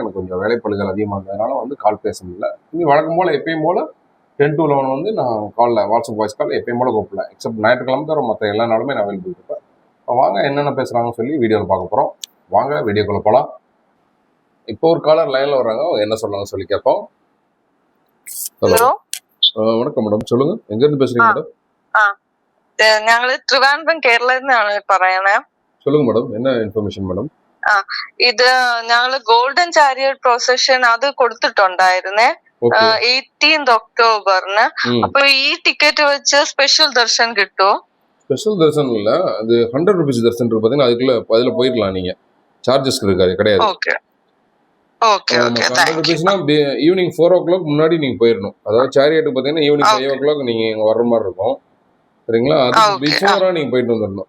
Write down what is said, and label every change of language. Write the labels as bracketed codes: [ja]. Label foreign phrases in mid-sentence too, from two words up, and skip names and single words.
[ta] எனக்கு கொஞ்சம் வேலைப்பளுகள் அதிகமாக இருந்ததுனால வந்து கால் பேச முடியல. இங்கே வழக்கம் போல் எப்பயும் போல் 10 to 11 வந்து நான் காலில் [en] WhatsApp voice call [ta] எப்பயும் போல் கூப்பிடல. எக்ஸப்ட் ஞாயிற்றுக்கிழமை தவிர மற்ற எல்லா நாளுமே நான் அவைலபிள் இருப்பேன். வாங்க என்னென்ன பேசுகிறாங்கன்னு சொல்லி வீடியோவில் பார்க்க போகிறோம். வாங்க வீடியோக்குள்ளே போகலாம். இப்போ ஒரு காலர் லைனில் வர்றாங்க, என்ன சொல்கிறாங்கன்னு சொல்லி கேட்போம். ஹலோ, வணக்கம் மேடம், சொல்லுங்க. எங்க இருந்து பேசுறீங்க மேடம்? [ml] ഞങ്ങള് ട്രിവാൻഡ്രം കേരളത്തിന്നാണ് പറയണേ. [ta] சொல்லுங்க மேடம், என்ன இன்ஃபர்மேஷன் மேடம்? [ml] ഇത് ഞങ്ങള് [en] golden chariot procession [ml] അത് കൊടുത്തിട്ടുണ്ടായിരുന്നേ 18th ഒക്ടോബറിന്. അപ്പൊ ഈ ടിക്കറ്റ് വെച്ച് സ്പെഷ്യൽ ദർശൻ കിട്ടുമോ? [ta] ஸ்பெஷல் தர்சன் இல்ல, அது 100 rupees தர்சன் இருக்கு பாத்தீங்கன்னா, அதுல போயிடலாம். நீங்க சார்ஜஸ் கிடையாது. ஓகே, [en] evening 4 o'clock [ta] முன்னாடி நீங்க போயிடணும். அதாவது சேரியட் பாத்தீங்கன்னா [en] evening 5 o'clock [ta] நீங்க இங்க வர்ற மாதிரி இருக்கும். சரிங்களா? அது பிஃபோரா நீங்க போயிட்டு வந்துடணும்.